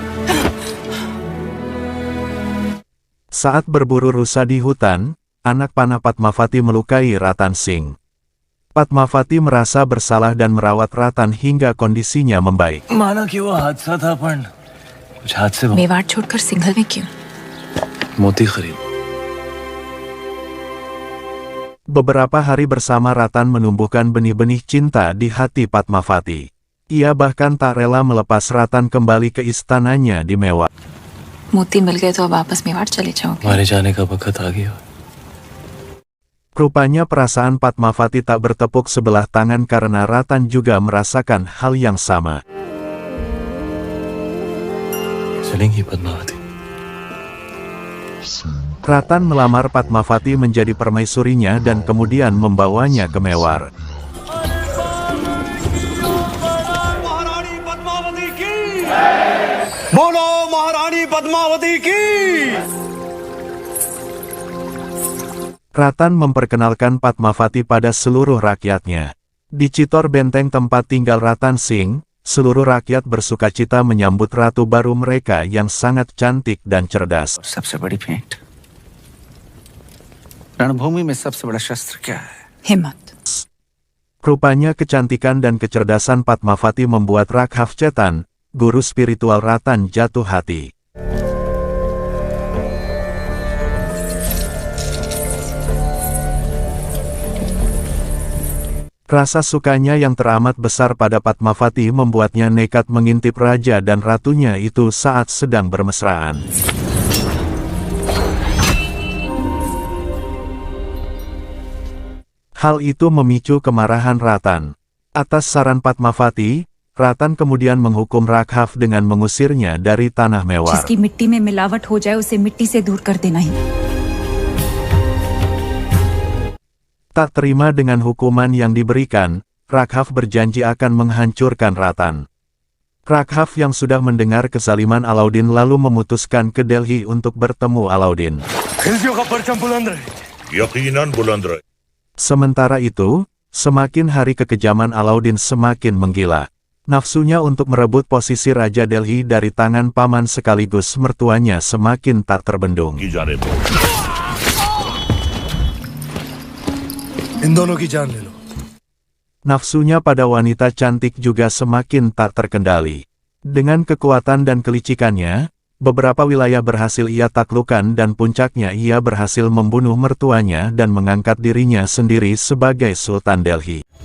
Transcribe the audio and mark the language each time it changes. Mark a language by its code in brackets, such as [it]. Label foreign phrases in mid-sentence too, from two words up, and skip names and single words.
[id] Saat berburu rusa di hutan, anak panah Padmavati melukai Ratan Singh. Padmavati merasa bersalah dan merawat Ratan hingga kondisinya membaik. [hi] माना कि वो हादसा था पर कुछ हादसे मेवाड़ छोड़कर सिंघल में क्यों? मोती खरीद। [id] Beberapa hari bersama Ratan menumbuhkan benih-benih cinta di hati Padmavati. Ia bahkan tak rela melepas Ratan kembali ke istananya di Mewar. [hi] मोती मिल गए तो अब वापस मेवाड़ चले जाओगे? हमारे जाने का वक्त आ गया। [id] Rupanya perasaan Padmavati tak bertepuk sebelah tangan karena Ratan juga merasakan hal yang sama. [hi] चलेंगी पद्मावती? [id] Ratan melamar Padmavati menjadi permaisurinya dan kemudian membawanya ke Mewar. [hi] बोलो महारानी पद्मावती की। [id] Ratan memperkenalkan Padmavati pada seluruh rakyatnya. Di Citor, benteng tempat tinggal Ratan Singh, seluruh rakyat bersukacita menyambut ratu baru mereka yang sangat cantik dan cerdas. [hi] सबसे बड़ी भेंट रणभूमि में सबसे बड़ा शस्त्र क्या है? हिम्मत. [id] Rupanya kecantikan dan kecerdasan Padmavati membuat Raghav Chetan, guru spiritual Ratan, jatuh hati. Rasa sukanya yang teramat besar pada Padmavati membuatnya nekat mengintip raja dan ratunya itu saat sedang bermesraan. Hal itu memicu kemarahan Ratan. Atas saran Padmavati, Ratan kemudian menghukum Raghav dengan mengusirnya dari tanah Mewar. [hi] जिसकी मिट्टी में मिलावट हो जाए उसे मिट्टी से दूर कर देना ही. [id] Tak terima dengan hukuman yang diberikan, Raghav berjanji akan menghancurkan Ratan. Raghav yang sudah mendengar kezaliman Alauddin lalu memutuskan ke Delhi untuk bertemu Alauddin. Yakinan bulan Rai. Sementara itu, semakin hari kekejaman Alauddin semakin menggila. Nafsunya untuk merebut posisi Raja Delhi dari tangan paman sekaligus mertuanya semakin tak terbendung. [hi] की जाने दो। इन दोनों की जान ले लो। [id] Nafsunya pada wanita cantik juga semakin tak terkendali. Dengan kekuatan dan kelicikannya, beberapa wilayah berhasil ia taklukkan dan puncaknya ia berhasil membunuh mertuanya dan mengangkat dirinya sendiri sebagai Sultan Delhi.